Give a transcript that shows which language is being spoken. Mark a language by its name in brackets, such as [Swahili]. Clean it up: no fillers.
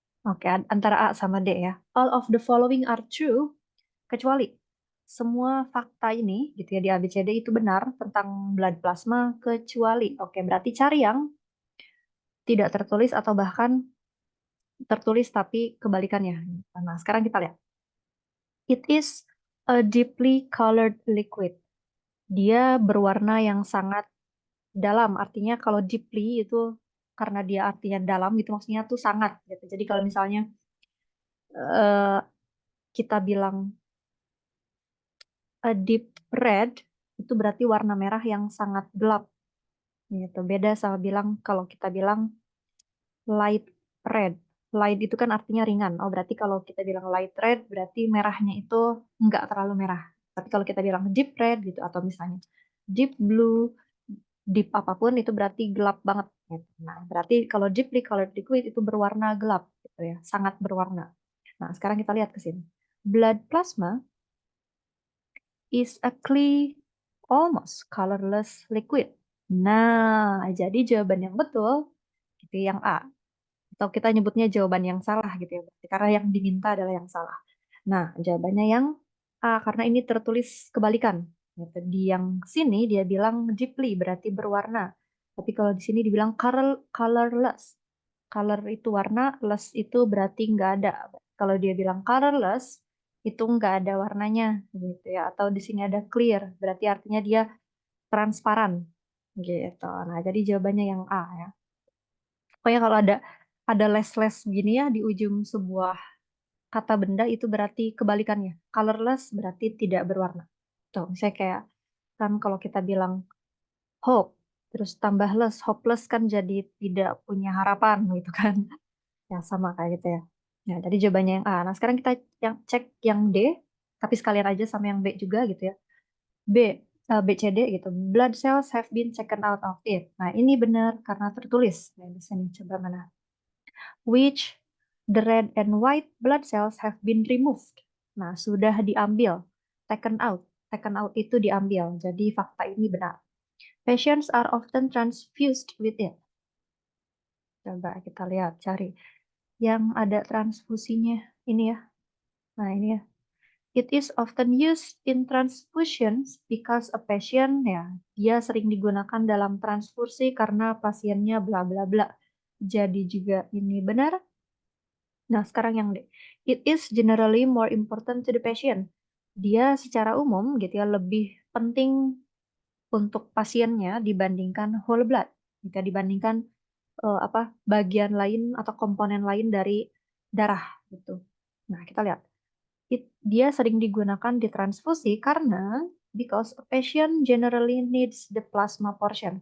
[Indonesian] Oke, antara A sama D ya. [English] All of the following are true, [Indonesian] kecuali semua fakta ini, gitu ya, di A, B, C, D itu benar tentang blood plasma, kecuali. Oke, berarti cari yang tidak tertulis atau bahkan tertulis tapi kebalikannya. Nah, sekarang kita lihat. [English] It is a deeply colored liquid. [Indonesian] Dia berwarna yang sangat dalam. Artinya kalau deeply itu karena dia artinya dalam gitu maksudnya tuh sangat gitu. Jadi kalau misalnya eh, kita bilang a deep red itu berarti warna merah yang sangat gelap gitu. Beda sama bilang kalau kita bilang light red. Light itu kan artinya ringan. Oh, berarti kalau kita bilang light red berarti merahnya itu nggak terlalu merah. Tapi kalau kita bilang deep red gitu atau misalnya deep blue, deep apapun itu berarti gelap banget gitu. Nah, berarti kalau deeply colored liquid itu berwarna gelap gitu ya, sangat berwarna. Nah, sekarang kita lihat ke sini. [English] Blood plasma is a clear, almost colorless liquid. [Indonesian] Nah, jadi jawaban yang betul itu yang A. Atau kita nyebutnya jawaban yang salah gitu ya. Berarti karena yang diminta adalah yang salah. Nah, jawabannya yang A karena ini tertulis kebalikan. Gitu. Di yang sini dia bilang deeply berarti berwarna. Tapi kalau di sini dibilang colorless. Color itu warna, less itu berarti nggak ada. Kalau dia bilang colorless, itu nggak ada warnanya gitu ya. Atau di sini ada clear, berarti artinya dia transparan gitu. Nah, jadi jawabannya yang A ya. Pokoknya kalau ada les-les gini ya di ujung sebuah kata benda itu berarti kebalikannya. Colorless berarti tidak berwarna. Tuh, misalnya kayak kan kalau kita bilang hope, terus tambah less, hopeless kan jadi tidak punya harapan gitu kan. Ya sama kayak gitu ya. Ya, jadi jawabannya yang A. Nah, sekarang kita yang cek yang D, tapi sekalian aja sama yang B juga gitu ya. B, B, C, D gitu. [English] Blood cells have been taken out of it. [Indonesian] Nah, ini benar karena tertulis. Nah, di sini coba mana? [English] Which the red and white blood cells have been removed. [Indonesian] Nah, sudah diambil. Taken out. Taken out itu diambil. Jadi fakta ini benar. [English] Patients are often transfused with it. [Indonesian] Coba kita lihat, cari yang ada transfusinya. Ini ya. Nah, ini ya. [English] It is often used in transfusions because a patient, [Indonesian] ya, dia sering digunakan dalam transfusi karena pasiennya bla bla bla. Jadi juga ini benar. Nah, sekarang yang D. [English] It is generally more important to the patient. [Indonesian] Dia secara umum gitu ya lebih penting untuk pasiennya dibandingkan whole blood. Jika dibandingkan apa bagian lain atau komponen lain dari darah gitu. Nah, kita lihat. Dia sering digunakan di transfusi karena [English] because a patient generally needs the plasma portion.